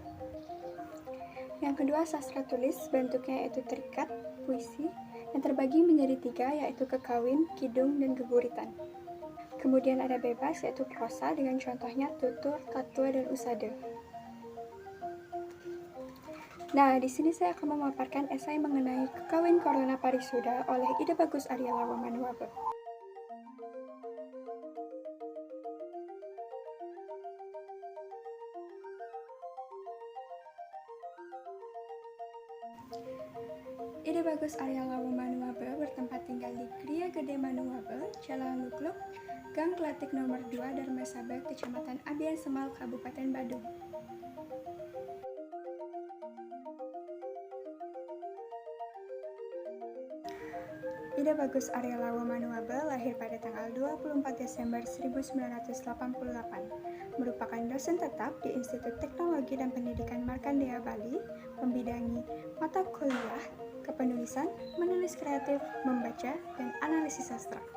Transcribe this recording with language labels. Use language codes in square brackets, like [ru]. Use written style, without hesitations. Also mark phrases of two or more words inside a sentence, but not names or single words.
[id] Yang kedua sastra tulis, bentuknya yaitu terikat, puisi, yang terbagi menjadi 3 yaitu kekawin, kidung, dan geburitan. Kemudian ada bebas, yaitu prosa dengan contohnya tutur, tatua, dan usada. Nah, di sini saya akan memaparkan esai mengenai Kekawin Corona Parisuda oleh Ida Bagus Arya Lawa Manuabe. Ida Bagus Arya Lawa Manuabe bertempat tinggal di Gria Gede Manuabe, Jalan Lugluk, Gang Klatik nomor 2, Darmasaba, Kecamatan Abian Semal, Kabupaten Badung. Ida Bagus Arya Lawa Manuabe lahir pada tanggal 24 Desember 1988, merupakan dosen tetap di Institut Teknologi dan Pendidikan Markandeya Bali, membidangi mata kuliah, kepenulisan, menulis kreatif, membaca, dan analisis sastra.